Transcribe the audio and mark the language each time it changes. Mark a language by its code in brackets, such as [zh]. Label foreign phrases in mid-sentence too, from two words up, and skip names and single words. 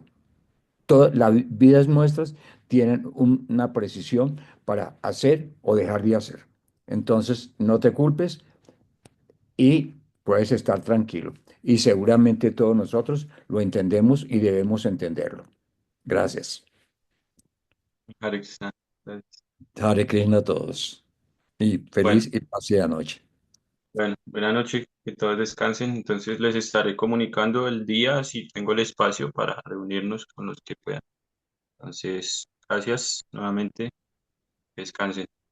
[es] Las vidas nuestras tienen una precisión para hacer o dejar de hacer. Entonces, no te culpes y puedes estar tranquilo. Y seguramente todos nosotros lo entendemos y debemos entenderlo. Gracias. Hare Krishna. Gracias. Hare Krishna a todos. Y Bueno, feliz y pacífica noche. bueno, buena noche, que todos descansen. Entonces les estaré comunicando el día si tengo el espacio para reunirnos con los que puedan. Entonces, gracias nuevamente. Descansen. Hare Krishna.